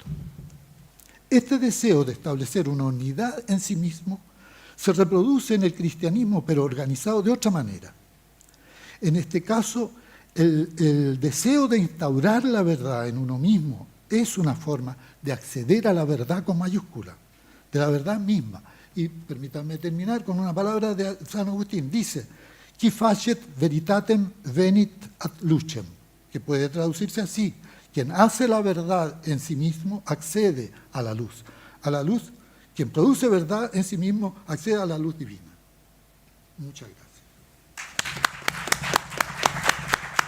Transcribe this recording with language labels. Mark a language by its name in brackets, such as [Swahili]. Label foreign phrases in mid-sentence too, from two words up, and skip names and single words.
[Spanish] Este deseo de establecer una unidad en sí mismo se reproduce en el cristianismo, pero organizado de otra manera. En este caso, el deseo de instaurar la verdad en uno mismo es una forma de acceder a la verdad con mayúscula, de la verdad misma. Y permítanme terminar con una palabra de San Agustín. Dice, [Latin] qui facet veritatem venit ad lucem, [Spanish] que puede traducirse así, quien hace la verdad en sí mismo accede a la luz. A la luz, quien produce verdad en sí mismo accede a la luz divina. Muchas gracias.